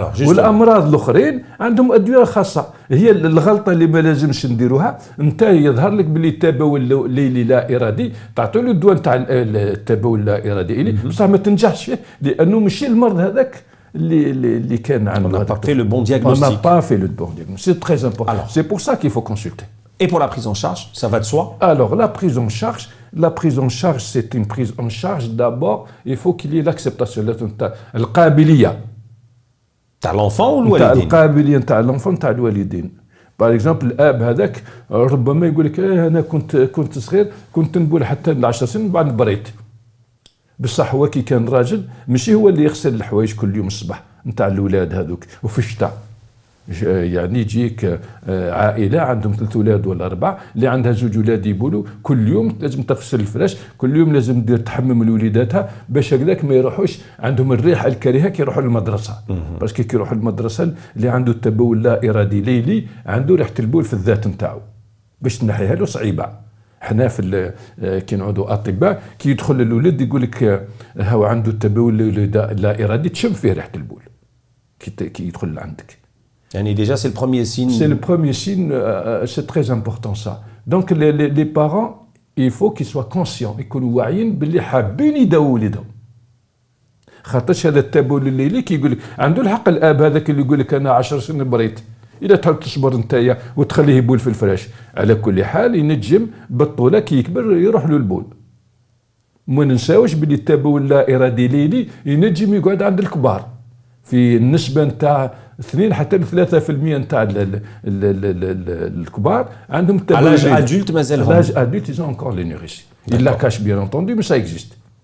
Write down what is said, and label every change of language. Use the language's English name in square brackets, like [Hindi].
[Arabic] والامراض الاخرين عندهم ادويه خاصه. هي الغلطه اللي ما لازمش نديروها، انت يظهر لك باللي التبول الليلي لا ارادي تعطي له الدواء نتاع التبول لا ارادي بصح ما تنجحش فيه لانه ماشي المرض هذاك اللي كان عنده. [French] On n'a pas fait le bon diagnostic. On n'a pas fait le bon diagnostic. C'est très important. C'est pour ça qu'il faut consulter. Et pour la prise en charge, ça va de soi? Alors la prise en charge, c'est une prise en charge. D'abord, il faut qu'il y ait l'acceptation, القابليه [Arabic] تاع [French] l'enfant ou [Arabic] الوالدين؟ تاع القابليه تاع l'enfant تاع الوالدين. باغ اكزومبل الاب هذاك ربما يقول لك انا كنت صغير كنت نبول حتى ل 10 سنين بعد بريت. بصح هو كي كان راجل ماشي هو اللي يغسل الحوايج كل يوم الصباح نتاع الاولاد هذوك. وفي الشتاء يعني يجيك عائله عندهم 3 اولاد ولا 4 اللي عندها 2 اولاد يبولوا كل يوم لازم تغسل الفراش، كل يوم لازم دير تحمم لوليداتها باش هكذاك ما يروحوش عندهم الريحه الكريهه كي يروحوا للمدرسه. باسكو كي يروحوا للمدرسه اللي عنده التبول لا ارادي ليلي عنده ريحه البول في الذات نتاعو باش تنحيها له صعيبه. حنا في كي نعودوا اطباء كي يدخل الولد يقول لك هو عنده التبول لا ارادي تشم فيه ريحه البول كي يدخل عندك. [French] يعني déjà c'est le premier signe. C'est le premier signe, c'est très important ça. Donc les parents, il faut qu'ils soient conscients, [Arabic] يكونوا واعيين باللي حابين يداووا ولادهم. خاطرش هذا التبول الليلي كيقول لك عنده الحق الاب هذاك اللي يقول لك انا 10 سنين بريت. اذا تحب تصبر نتايا وتخليه يبول في الفراش، على كل حال ينجم بالطوله كي يكبر يروح له البول. ما ننساوش باللي التبول لا ارادي ليلي ينجم يقعد عند الكبار في النسبه نتاع 2 حتى 3% نتاع الكبار عندهم تبول. [French] à l'âge adulte [Arabic] مازالهم. [French] à l'âge adulte ils ont encore l'énurésie. Il la cache bien entendu mais ça existe.